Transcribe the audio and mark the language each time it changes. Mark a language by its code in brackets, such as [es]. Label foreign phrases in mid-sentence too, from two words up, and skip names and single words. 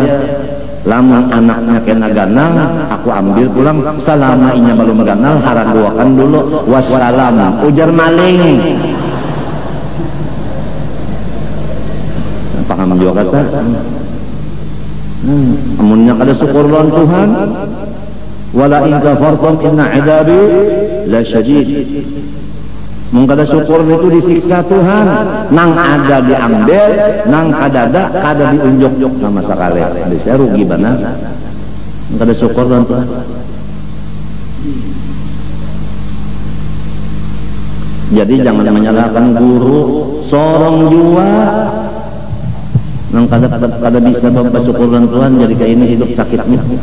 [bjn] Lama anaknya kena ganal, aku ambil pulang. Selama inya belum ganal, haraduakan dulu. Wassalam, ujar maling. kata. Amunnya kada syukur lawan Tuhan, [ar] ولئن كفرتم إن عذابي لشديد. [bjn] Mun kada syukur itu disiksa Tuhan, nang ada diambil, nang kada diunjuk sama sekali. Jadi saya rugi benar. Kada syukur lawan Tuhan. Jadi jangan menyalahkan guru, sorong jua nang kada bisa bersyukur lawan Tuhan, jadi kayak ini hidup sakitnya.